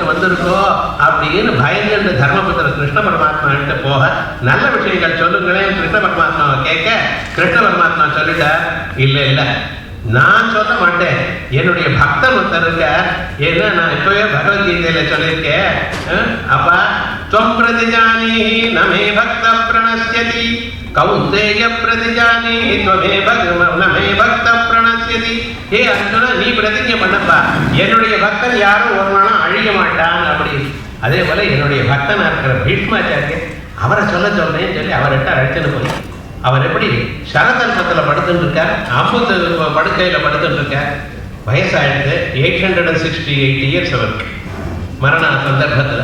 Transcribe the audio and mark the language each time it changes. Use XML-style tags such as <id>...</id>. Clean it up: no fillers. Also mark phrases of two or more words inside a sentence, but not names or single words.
<ta>வந்திருக்கோ அப்படின்னு பயந்து தர்மபுத்திர கிருஷ்ண பரமாத்மா கிட்ட போக, நல்ல விஷயங்கள் சொல்லுங்களேன் கிருஷ்ண பரமாத்மாவை கேட்க, கிருஷ்ண பரமாத்மா சொல்லிட்டார், இல்லை இல்லை நான் சொல்ல மாட்டேன், என்னுடைய பக்தன் ஒருத்தர் இருக்க, என்ன நான் இப்பவே பகவத்கீதையில சொல்லியிருக்கேன், அப்பா</ta> <sa>त्वं प्रतिजानीहि न मे भक्त प्रणश्यति कौन्तेय प्रतिजानीहि न मे भक्त प्रणश्यति.</sa> <ta>हे அர்ஜுனா, நீ பிரதிஜை பண்ணப்பா, என்னுடைய பக்தன் யாரும் ஒரு நாளும் அழிய மாட்டான் அப்படி. அதே போல என்னுடைய பக்தனா இருக்கிற பீஷ்மாச்சாரியர் அவரை சொல்றேன்னு சொல்லி அவர்கிட்ட அழைச்சுன்னு போய், அவர் எப்படி சரதல்பத்துல படுத்துட்டு இருக்கார், 50 படுக்கையில படுத்துட்டு இருக்கார், வயசாயிடுது, 868 இயர்ஸ் அவருக்கு மரண சந்தர்ப்பத்துல.</ta>